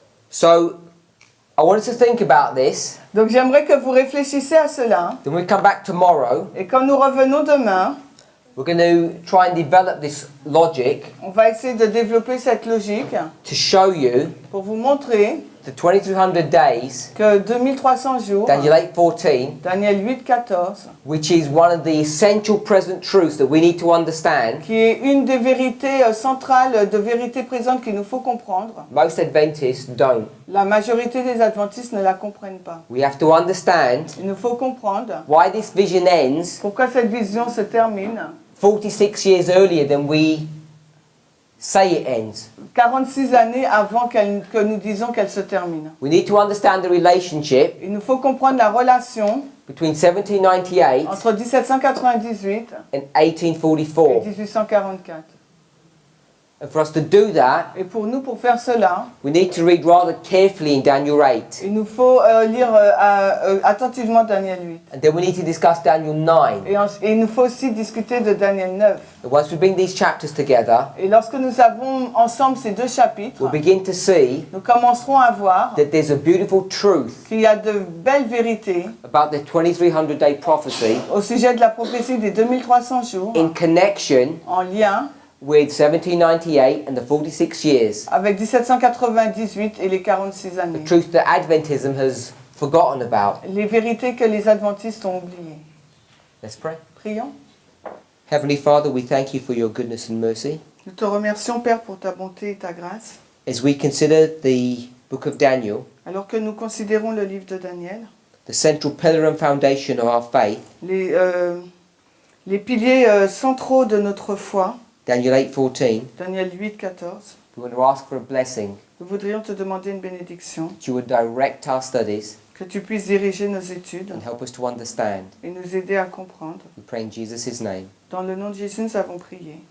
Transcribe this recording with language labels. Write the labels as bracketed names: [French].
[English] So I want us to think about this. [French] Donc j'aimerais que vous réfléchissiez à cela. [English] Then we come back tomorrow. [French] Et quand nous revenons demain, [English] We're going to try and develop this logic [French] on va essayer de développer cette logique [English] to show you [French] pour vous montrer [English] the 2300 days, [French] que 2300 jours, [English] Daniel 8:14, [French] Daniel 8, 14, [English] which is one of the essential present truths that we need to understand. [French] qui est une des vérités centrales, de vérités présentes qu'il nous faut comprendre. [English] Most Adventists don't. [French] La majorité des adventistes ne la comprennent pas. [English] We have to understand [French] Il nous faut comprendre [English] why this vision ends [French] pourquoi cette vision se termine [English] 46 years earlier than we say it ends. [French] 46 années avant que nous disons qu'elle se termine. [English] We need to understand the relationship [French] Il nous faut comprendre la relation [English] between 1798 [French] entre 1798 [English] and [French] et [English] 1844. [French] 1844. [English] And for us to do that, [French] Et pour nous, pour faire cela, [English] we need to read rather carefully in Daniel 8. [French] il nous faut lire attentivement Daniel 8. [English] And then we need to discuss Daniel 9. [French] Et il nous faut aussi discuter de Daniel 9. [English] And once we bring these chapters together, [French] Et lorsque nous avons ensemble ces deux chapitres, [English] we'll begin to see [French] nous commencerons à voir [English] that there's a beautiful truth [French] qu'il y a de belles vérités [English] about the 2300-day prophecy [French] au sujet de la prophétie des 2300 jours [English] in connection [French] en lien [English] with 1798 and the 46 years. [French] avec 1798 et les 46 années. [English] Truth that Adventism has forgotten about. [French] Les vérités que les adventistes ont oubliées. [English] Let's pray. [French] Prions. [English] Heavenly Father, we thank you for your goodness and mercy. [French] Nous te remercions, Père, pour ta bonté et ta grâce. [English] As we consider the book of Daniel, [French] Alors que nous considérons le livre de Daniel, [English] the central pillar and foundation of our faith, [French] les piliers centraux de notre foi, [English] Daniel 8:14, [French] Daniel 8, 14, [English] we want to ask for a blessing, [French] nous voudrions te demander une bénédiction, [English] that you would direct our studies [French] que tu puisses diriger nos études [English] and help us to understand. [French] et nous aider à comprendre. [English] We pray in Jesus' name. [French] Dans le nom de Jésus, nous avons prié.